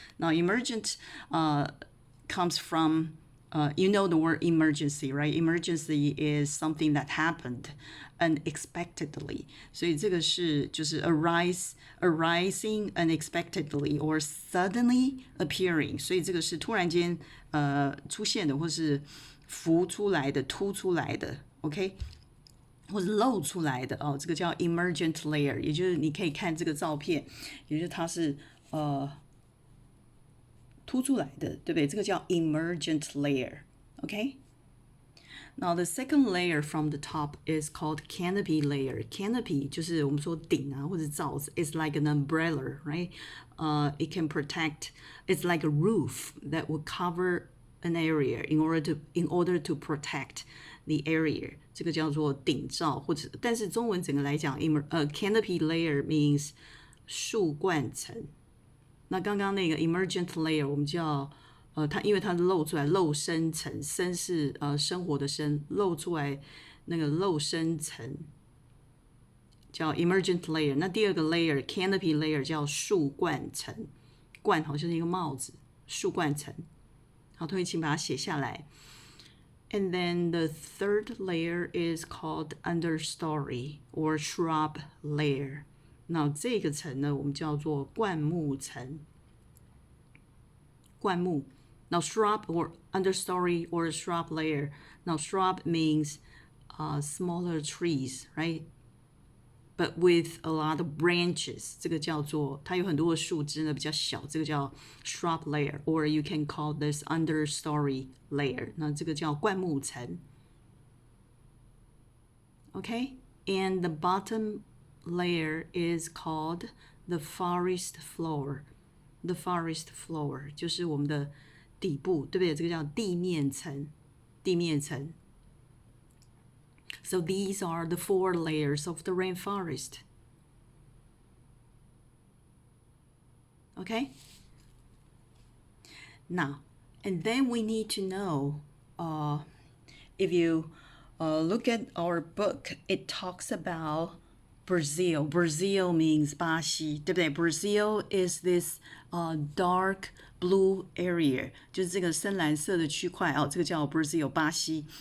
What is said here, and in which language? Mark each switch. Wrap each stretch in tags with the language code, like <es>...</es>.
<en>Now, emergent comes from, you know the word emergency, right? Emergency is something that happened unexpectedly.</en> <zh>所以这个是就是</zh> <en>arising unexpectedly or suddenly appearing.</en> <zh>所以这个是突然间出现的，或是浮出来的、凸出来的。</zh> <en>OK。</en> <zh>或者露出来的哦，这个叫 emergent layer， 也就是你可以看这个照片，也就是它是凸出来的，对不对？这个叫 emergent layer，OK？</zh> <en>Now the second layer from the top is called canopy layer. Canopy</en> <zh>就是我们说顶啊或者罩子</zh> <en>，is like an umbrella, right? It can protect. It's like a roof that will cover an area in order to protect the area.</en> <zh>这个叫做顶罩，或者但是中文整个来讲，</zh> <en>canopy layer means</en> <zh>树冠层。那刚刚那个 emergent layer 我们叫它因为它露出来露深层，深是生活的生，露出来那个露深层叫 emergent layer。那第二个 layer canopy layer 叫树冠层，冠好像是一个帽子，树冠层。好，同学请把它写下来。</zh> <en>And then the third layer is called understory or shrub layer.</en> <zh>那这个层呢，我们叫做灌木层。灌木。</zh> <en>Now shrub or understory or shrub layer. Now shrub means smaller trees, right? But with a lot of branches.</en> <zh>这个叫做它有很多的树枝呢，比较小，这个叫</zh> <en>shrub layer, or you can call this understory layer.</en> <zh>那这个叫灌木层。</zh> <en>Okay? And the bottom layer is called the forest floor.</en> <zh>The forest floor 就是我们的底部，对不对？这个叫地面层，地面层。</zh> <en>So these are the 4 layers of the rainforest. Okay? Now, and then we need to know, if you look at our book, it talks about Brazil.</en> <zh>Brazil means 巴西，对不对？</zh> <en>Brazil is this dark blue area，</en> <zh>就是这个深蓝色的区块哦，这个叫 Brazil 巴西。</zh>